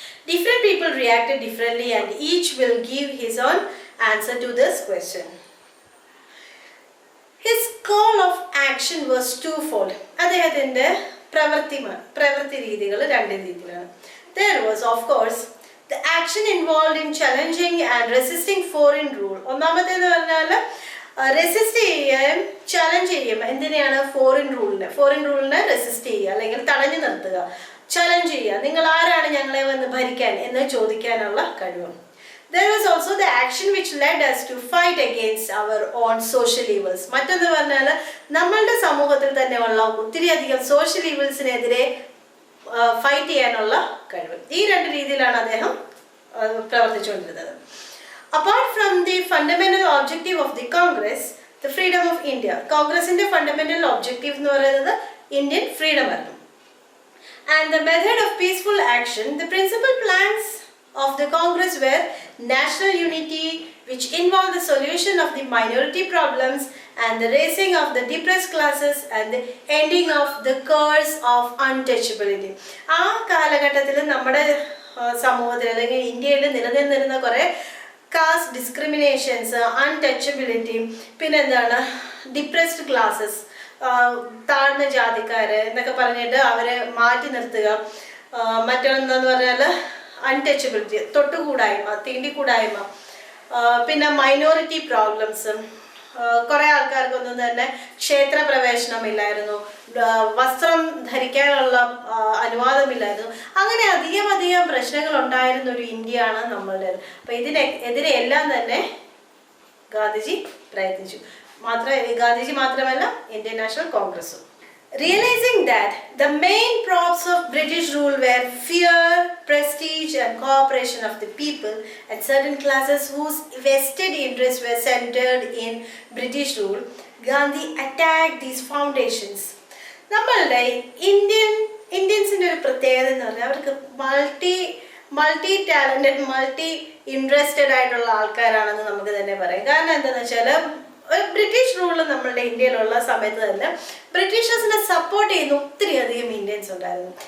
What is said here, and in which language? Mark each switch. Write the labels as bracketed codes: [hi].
[en] Different people reacted differently and each will give his own answer to this question. His call of action was twofold. [ml] അദ്ദേഹത്തിന്റെ പ്രവൃത്തി രീതികൾ രണ്ട് രീതിയിലാണ്. [en] There was of course the action involved in challenging and resisting foreign rule. [ml] ഒന്നാമത്തേന്ന് പറഞ്ഞാൽ resist ചെയ്യുകയും challenge ചെയ്യും. എന്തിനെയാണ്? Foreign റൂളിനെ resist ചെയ്യുക അല്ലെങ്കിൽ തടഞ്ഞു നിർത്തുക, ചലഞ്ച് ചെയ്യുക. നിങ്ങൾ ആരാണ് ഞങ്ങളെ വന്ന് ഭരിക്കാൻ എന്ന് ചോദിക്കാനുള്ള കഴിവ്. [en] There was also the action which led us to fight against our own social evils. [ml] മറ്റൊന്ന് പറഞ്ഞാൽ നമ്മളുടെ സമൂഹത്തിൽ തന്നെ ഉള്ള ഒത്തിരി അധികം സോഷ്യൽ ഈവിൾസിനെതിരെ ഫൈറ്റ് ചെയ്യാനുള്ള കഴിവ്. ഈ രണ്ട് രീതിയിലാണ് അദ്ദേഹം പ്രവർത്തിച്ചുകൊണ്ടിരുന്നത്. [en] Apart from the fundamental objective of the Congress, the freedom of India. [ml] കോൺഗ്രസിന്റെ ഫണ്ടമെന്റൽ ഒബ്ജക്റ്റീവ് എന്ന് പറയുന്നത് ഇന്ത്യൻ ഫ്രീഡം ആണ്. [en] And the method of peaceful action, the principal plans of the Congress were national unity, which involved the solution of the minority problems and the raising of the depressed classes and the ending of the curse of untouchability. [ml] ആ കാലഘട്ടത്തിൽ നമ്മുടെ സമൂഹത്തിൽ അല്ലെങ്കിൽ ഇന്ത്യയിൽ നിലനിന്നിരുന്ന കുറേ cast discriminations, untouchability, പിന്നെന്താണ് depressed classes, താഴ്ന്ന ജാതിക്കാര് എന്നൊക്കെ പറഞ്ഞിട്ട് അവരെ മാറ്റി നിർത്തുക. മറ്റൊന്നെന്ന് പറഞ്ഞാൽ അൺടച്ചബിലിറ്റി, തൊട്ടുകൂടായ്മ, തീണ്ടിക്കൂടായ്മ, പിന്നെ മൈനോറിറ്റി പ്രോബ്ലംസ്. കുറേ ആൾക്കാർക്കൊന്നും തന്നെ ക്ഷേത്ര പ്രവേശനമില്ലായിരുന്നു, വസ്ത്രം ധരിക്കാനുള്ള അനുവാദമില്ലായിരുന്നു. അങ്ങനെ അധികം പ്രശ്നങ്ങൾ ഉണ്ടായിരുന്ന ഒരു ഇന്ത്യയാണ് നമ്മളുടെ. അപ്പൊ ഇതിനെതിരെ എല്ലാം തന്നെ ഗാന്ധിജി പ്രയത്നിച്ചു. ഗാന്ധിജി മാത്രമല്ല, ഇന്ത്യൻ നാഷണൽ കോൺഗ്രസും. [en] Realizing that the main props of British rule were fear, prestige and cooperation of the people and certain classes whose vested interests were centered in British rule, Gandhi attacked these foundations. [ml] നമ്മളുടെ ഇന്ത്യൻസിന്റെ ഒരു പ്രത്യേകത എന്ന് പറഞ്ഞാൽ അവർക്ക് multi talented, multi interested ആയിട്ടുള്ള ആൾക്കാരാണെന്ന് നമുക്ക് തന്നെ പറയാം. കാരണം എന്താണെന്ന് വെച്ചാൽ ബ്രിട്ടീഷ് റൂള് നമ്മളുടെ ഇന്ത്യയിലുള്ള സമയത്ത് തന്നെ ബ്രിട്ടീഷേഴ്സിനെ സപ്പോർട്ട് ചെയ്യുന്ന ഒത്തിരി അധികം ഇന്ത്യൻസ് ഉണ്ടായിരുന്നു.